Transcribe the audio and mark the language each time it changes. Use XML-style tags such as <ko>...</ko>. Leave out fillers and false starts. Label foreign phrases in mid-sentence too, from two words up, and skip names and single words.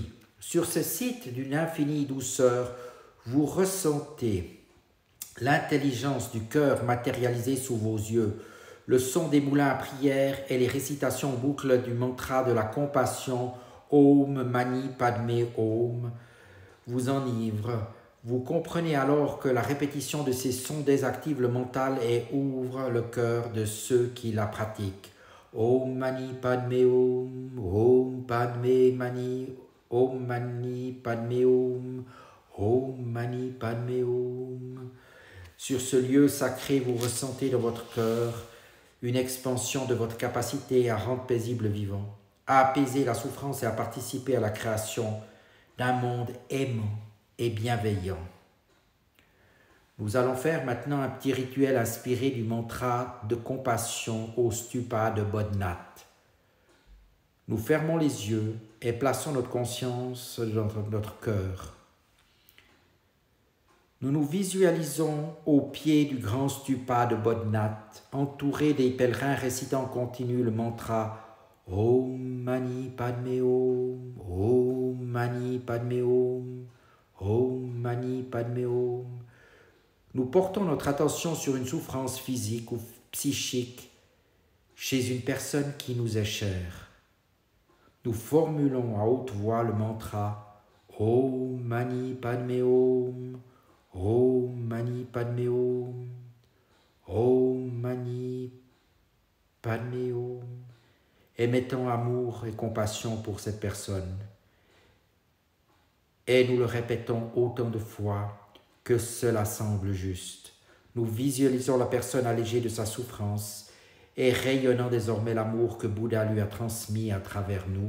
<fr>Sur ce site d'une infinie douceur, vous ressentez l'intelligence du cœur matérialisée sous vos yeux, le son des moulins à prière et les récitations en boucle du mantra de la compassion</fr> <sa>ॐ मणि पद्मे ॐ</sa> <fr>vous enivrent. Vous comprenez alors que la répétition de ces sons désactive le mental et ouvre le cœur de ceux qui la pratiquent.</fr> <sa>ॐ मणि पद्मे ॐ, ॐ पद्मे मणि, ॐ मणि पद्मे ॐ, ॐ मणि पद्मे ॐ.</sa> <fr>Sur ce lieu sacré, vous ressentez dans votre cœur une expansion de votre capacité à rendre paisible le vivant, à apaiser la souffrance et à participer à la création d'un monde aimant et bienveillant. Nous allons faire maintenant un petit rituel inspiré du mantra de compassion au stupa de Bodhnath. Nous fermons les yeux et plaçons notre conscience dans notre cœur. Nous nous visualisons au pied du grand stupa de Bodhnath, entourés des pèlerins récitant en continu le mantra</fr> <sa>ॐ मणि पद्मे ॐ, ॐ मणि पद्मे ॐ, ॐ मणि पद्मे ॐ.</sa> <fr>Nous portons notre attention sur une souffrance physique ou psychique chez une personne qui nous est chère. Nous formulons à haute voix le mantra</fr> <sa>ॐ मणि पद्मे ॐ, ॐ मणि पद्मे ॐ, ॐ मणि पद्मे ॐ,</sa> <fr>émettant amour et compassion pour cette personne. Et nous le répétons autant de fois que cela semble juste. Nous visualisons la personne allégée de sa souffrance et rayonnant désormais l'amour que Bouddha lui a transmis à travers nous.</fr>